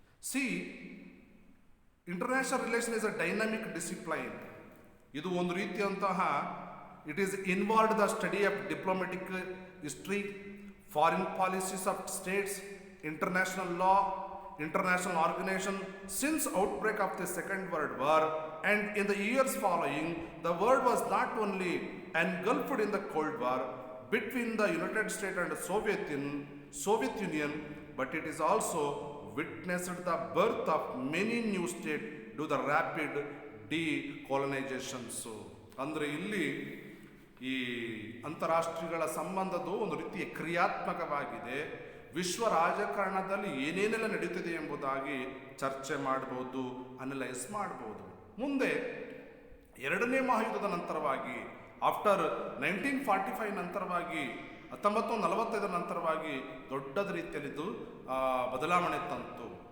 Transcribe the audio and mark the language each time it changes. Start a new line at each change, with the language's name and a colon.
English: See, international relation is a dynamic discipline.
Kannada: ಇದು ಒಂದು ರೀತಿಯಂತಹ
English: It is involved the study of diplomatic history, foreign policies of states, international law, international organization. Since outbreak of the Second World War and in the years following, the world was not only engulfed in the Cold War between the United States and the Soviet Union, but it is also witnessed the birth of many new states due to the rapid decolonizations.
Kannada: ಅಂದರೆ ಇಲ್ಲಿ ಈ ಅಂತಾರಾಷ್ಟ್ರೀಯಗಳ ಸಂಬಂಧದ ಒಂದು ರೀತಿಯ ಕ್ರಿಯಾತ್ಮಕವಾಗಿದೆ. ವಿಶ್ವ ರಾಜಕಾರಣದಲ್ಲಿ ಏನೇನೆಲ್ಲ ನಡೀತಿದೆ ಎಂಬುದಾಗಿ ಚರ್ಚೆ ಮಾಡ್ಬೋದು, ಅನಲೈಸ್ ಮಾಡ್ಬೋದು. ಮುಂದೆ 2ನೇ ಮಹಾಯುದ್ಧದ ನಂತರವಾಗಿ, ಆಫ್ಟರ್ 1945 ನಂತರವಾಗಿ, 1945 ನಂತರವಾಗಿ ದೊಡ್ಡದ ರೀತಿಯಲ್ಲಿದ್ದು ಬದಲಾವಣೆ ತಂತು.